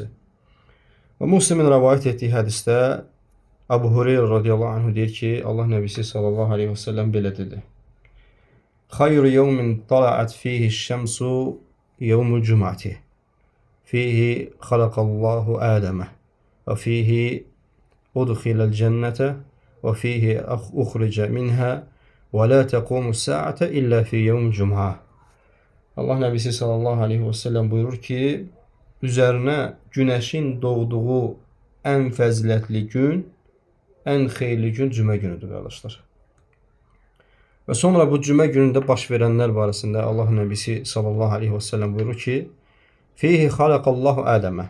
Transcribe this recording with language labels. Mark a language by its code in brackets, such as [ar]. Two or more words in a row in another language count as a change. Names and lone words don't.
[az] Və Müslimin rivayet etdiyi hədisdə Abu Hureyra radiyallahu anhu deyir ki, Allah Nəbisi [ar] صلى الله عليه وسلم [az] belə dedi: [ar] خير يوم طلعت فيه الشمس يوم الجمعة. فيه خلق الله آدم وفيه أدخل الجنة وفيه أخرج منها ولا تقوم الساعة إلا في يوم الجمعة. [az] Allah Nəbisi [ar] صلى الله عليه وسلم [az] buyurur ki, üzərinə günəşin doğduğu ən fəzilətli gün, ən xeyirli gün cümə günüdür qardaşlar. Və sonra bu cümə günündə baş verənlər barəsində Allah Nəbisi [ar] صلى الله عليه وسلم [az] buyurur ki, [ar] فيه خلق الله آدم.